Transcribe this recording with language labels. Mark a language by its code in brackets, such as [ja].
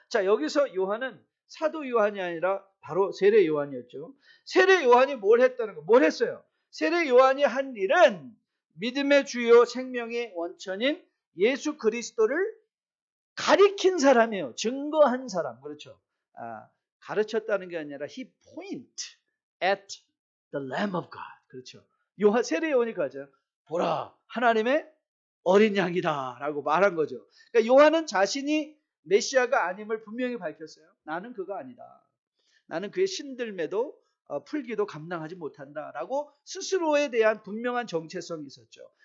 [ko] 자, 여기서 요한은 사도 요한이 아니라 바로 세례 요한이었죠. 세례 요한이 뭘 했다는 거? 뭘 했어요? 세례 요한이 한 일은 믿음의 주요 생명의 원천인 예수 그리스도를 가리킨 사람이에요. 증거한 사람. 그렇죠. 가르쳤다는 게 아니라 [en] he point at the Lamb of God. [ko] 그렇죠. 세례 요한이 가죠. 보라, 하나님의 어린 양이다 라고 말한 거죠. 그러니까 요한은 자신이 메시아가 아님을 분명히 밝혔어요. 나는 그가 아니다. 나는 그의 신들매도 풀기도 감당하지 못한다 라고 스스로에 대한 분명한 정체성이 있었죠.